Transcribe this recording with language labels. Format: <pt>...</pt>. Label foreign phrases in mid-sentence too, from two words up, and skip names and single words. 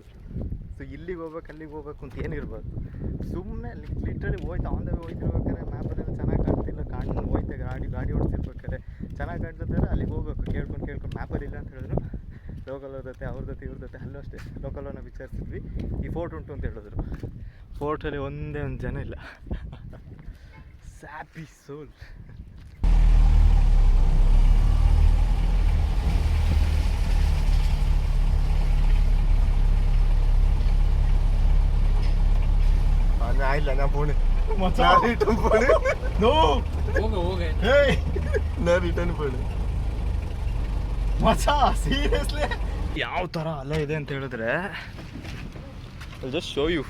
<kn>ಸೊ ಇಲ್ಲಿಗೆ ಹೋಗ್ಬೇಕು ಅಲ್ಲಿಗೆ ಹೋಗ್ಬೇಕು ಅಂತ ಏನಿರ್ಬೋದು, ಸುಮ್ಮನೆ ಲಿಟ್ರಲಿ ಹೋಯ್ತು</kn> <en>on the way</en> <kn>ಹೋಯ್ತಿರ್ಬೇಕಾದ್ರೆ ಮ್ಯಾಪಲ್ಲೆಲ್ಲ ಚೆನ್ನಾಗಿ ಕಾಣ್ತಿಲ್ಲ, ಹೋಯ್ತೆ ಗಾಡಿ ಓಡಿಸಿರ್ಬೇಕಾದ್ರೆ ಚೆನ್ನಾಗಿ ಕಾಣ್ತಿದ್ದಾರೆ, ಅಲ್ಲಿಗೆ ಹೋಗ್ಬೇಕು ಕೇಳ್ಕೊಂಡು ಮ್ಯಾಪಲ್ಲಿ ಇಲ್ಲ ಅಂತ ಹೇಳಿದ್ರು. ಲೋಕಲ್ ಅವ್ರ ಜೊತೆ ಅಲ್ಲೂ ಅಷ್ಟೇ ಲೋಕಲನ್ನು ವಿಚಾರಿಸಿದ್ವಿ. ಈ ಫೋರ್ಟ್ ಉಂಟು ಅಂತ ಹೇಳಿದ್ರು. ಫೋರ್ಟಲ್ಲಿ ಒಂದೇ ಒಂದು ಜನ ಇಲ್ಲ. ಸ್ಯಾಪಿ ಸೋಲ್.</kn> <ml>ആയില്ല ഞാൻ പോണ് ರಿಟರ್ನ್ പോണ്</ml> <kn>ಮಚಾ ಸೀರಿಯಸ್ಲಿ ಯಾವ ಥರ ಅಲೆ ಇದೆ ಅಂತ ಹೇಳಿದ್ರೆ</kn> <en>just show you.</en>